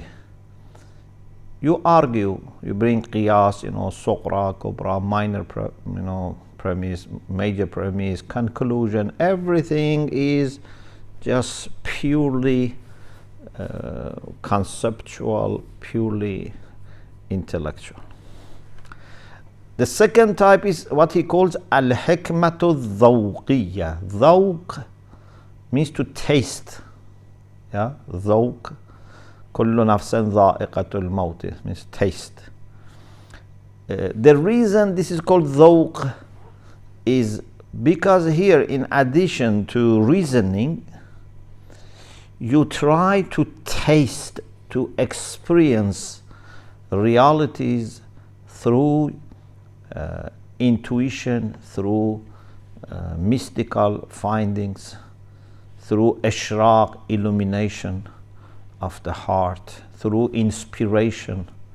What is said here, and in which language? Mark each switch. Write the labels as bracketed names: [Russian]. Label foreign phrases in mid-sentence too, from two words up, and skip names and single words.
[English] You argue, you bring [Arabic] قياس، صغرى، كبرى, [English] minor, premise, major premise, conclusion. Everything is just purely conceptual, purely intellectual. The second type is what he calls [Arabic] الحكمة الذوقية. [English] Dhawq means to taste. Yeah, dhawq. [Arabic] كل نفس ذائقة الموت [English] means taste. The reason this is called dhawq is because here, in addition to reasoning, you try to taste, to experience realities through intuition, through mystical findings, through ishraq, illumination of the heart, through inspiration.